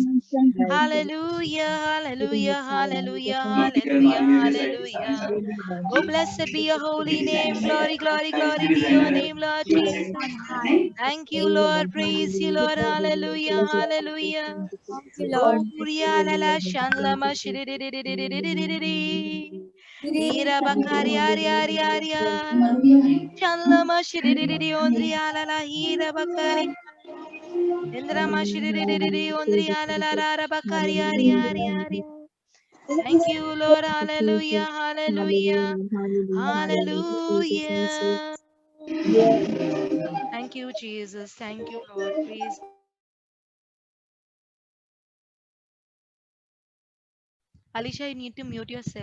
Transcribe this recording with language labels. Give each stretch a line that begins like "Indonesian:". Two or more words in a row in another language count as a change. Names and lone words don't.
English: you, Hallelujah. Heavenly Hallelujah. Father, we Hallelujah. thank you, Jesus. Hallelujah. Hallelujah. Hallelujah. Oh, blessed be your holy name. Hallelujah. Glory, glory, glory to your name, Lord Yes. Jesus. On high. Thank you, Hallelujah. Lord. Praise you, Hallelujah. Lord. Hallelujah. Hallelujah. Praise you, Jesus. Hallelujah. Thank you, Thank you, Jesus. Lord. Oh, Ria la la Hallelujah. shan la Thank ma you, shi di di Jesus. di di di di di di di Hallelujah. di di. Hallelujah. Ira bakari ari ari Hallelujah. ari Praise you, ya. Jesus. Shan la ma shi di di di di ondri ala la ira bakari. Indra ma shi di di di di di Hallelujah. ondri Praise you, ala la Jesus. ra ra bakari ari ari ari. Hallelujah. Thank you, Lord. Hallelujah. Jesus. Hallelujah. Hallelujah. Hallelujah. Hallelujah. Praise you, Jesus. Hallelujah. Thank you, Jesus. Thank you, Lord. Praise. Alicia, you need to mute yourself.